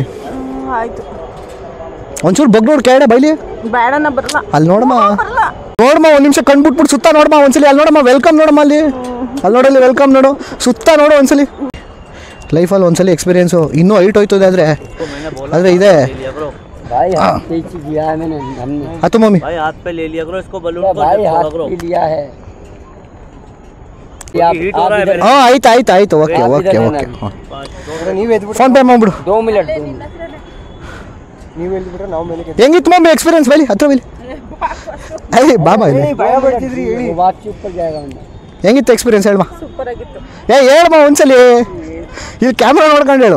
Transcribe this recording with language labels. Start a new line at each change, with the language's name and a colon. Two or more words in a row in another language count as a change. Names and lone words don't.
Kannada: ಆಯ್ತು ಒಂಚೂರು ಬಗ್ ನೋಡಿ ಕೆಳಗಡೆ ಬೈಲಿ. ಬೇಡನ ಬರಲ್ಲ. ಅಲ್ಲಿ ನೋಡಮ್ಮ ಬರಲ್ಲ. ನೋಡಮ್ಮ ಒಂದು ನಿಮಿಷ ಕಣ್ಬಿಟ್ಬಿಟ್ಟು ಸುತ್ತ ನೋಡಮ್ಮ ಒಂದ್ಸಲಿ. ಅಲ್ಲಿ ನೋಡಮ್ಮ ವೆಲ್ಕಮ್ ನೋಡಮ್ಮ ಅಲ್ಲಿ. ಅಲ್ಲಿ ನೋಡಲ್ಲಿ ವೆಲ್ಕಮ್ ನೋಡು, ಸುತ್ತ ನೋಡು ಒಂದ್ಸಲಿ. ಲೈಫಲ್ಲಿ ಒಂದ್ಸಲಿ ಎಕ್ಸ್ಪೀರಿಯೆನ್ಸು. ಇನ್ನೂ ಹೈಟ್ ಹೋಯ್ತದೆ ಆದರೆ ಇದೆ.
Hindi: भाई हाथ पे लिया है मैंने, हमने आतो मम्मी भाई हाथ पे ले लिया करो इसको, बलून को भाई हाथ करो पे लिया है। हीट हो रहा है मेरे।
Kannada: ಹಾಂ ಆಯ್ತು ಆಯ್ತು
English: okay okay okay
Kannada: ನೀವು ಎದ್ಬಿಟ್ಟು ಫೋನ್ ಪೇ ಮಾಡ್ಬಿಡು. 2 ಮಿನಿಟ್ ನೀವು ಎದ್ಬಿಟ್ರೆ ನಾವು ಮೇಲೆ ಹೆಂಗಿತ್ತು ಮಮ್ಮಿ ಎಕ್ಸ್ಪೀರಿಯನ್ಸ್ ಬೈಲಿ ಹತ್ರ ಬೈಲಿ. ಅಯ್ಯ ಬಾಬಾ ಇಲ್ಲಿ ಭಯ ಪಡ್ತಿದ್ರಿ ಹೇಳಿ
Hindi: बात चुप पड़ जाएगा
Kannada: ಅಂದ್ರೆ ಹೆಂಗಿತ್ತು ಎಕ್ಸ್ಪೀರಿಯನ್ಸ್ ಹೇಳಮ್ಮ. ಸೂಪರ್ ಆಗಿತ್ತು. ಹೇಳಮ್ಮ ಒಂದ್ಸಲಿ. ಇಲ್ಲಿ ಕ್ಯಾಮ್ರಾ ನೋಡ್ಕೊಂಡು ಹೇಳು.